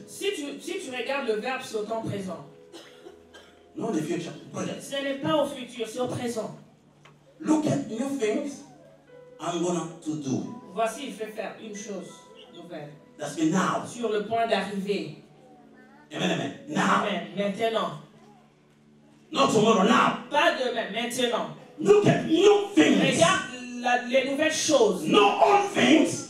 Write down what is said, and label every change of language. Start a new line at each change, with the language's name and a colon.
French: Si tu regardes le verbe, c'est au temps présent.
English: Not the future. Present.
French: Ce n'est pas au futur, c'est au présent.
English: Look at new things I'm going to do.
French: Voici, je vais faire une chose nouvelle.
English: That's me now.
French: Sur le point d'arriver.
English: Amen, amen. Now.
French: Amen. Maintenant.
English: Not tomorrow, now.
French: Pas demain, maintenant.
English: Look at new things.
French: Regarde les nouvelles choses.
English: No old things,